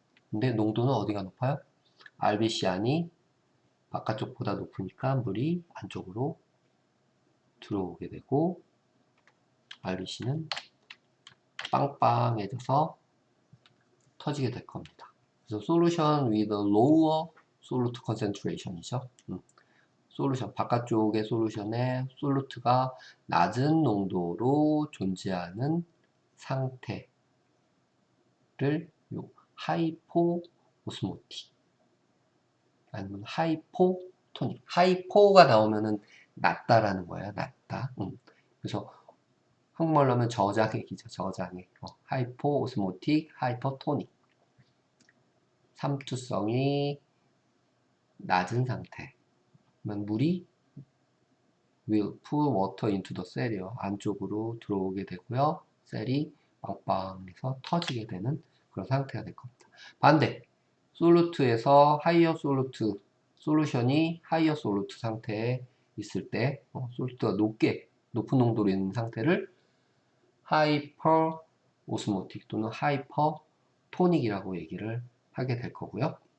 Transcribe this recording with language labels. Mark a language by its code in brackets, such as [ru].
[ko] 근데 농도는 어디가 높아요? RBC 안이 바깥쪽보다 높으니까 물이 안쪽으로 들어오게 되고 RBC는 빵빵해져서 터지게 될 겁니다. 그래서 [en] solution with a lower solute concentration이죠. [ko] 솔루션, 바깥쪽의 솔루션에 솔루트가 낮은 농도로 존재하는 상태를 하이포 오스모틱 아니면 하이포토닉. 하이포가 나오면은 낮다라는 거예요. 낮다. 그래서 한국말로 하면 저장액이죠. 저장액. 하이포 오스모틱, 하이퍼토닉. 삼투성이 낮은 상태. 그러면 물이 [en] will pull water into the cell이요. [ko] 안쪽으로 들어오게 되고요. 셀이 빵빵해서 터지게 되는 그런 상태가 될 겁니다. 반대. 솔루트에서 하이어 솔루트 솔루션이 하이어 솔루트 상태에 있을 때 솔루트가 높게 높은 농도로 있는 상태를 하이퍼 오스모틱 또는 하이퍼 토닉이라고 얘기를 하게 될 거고요.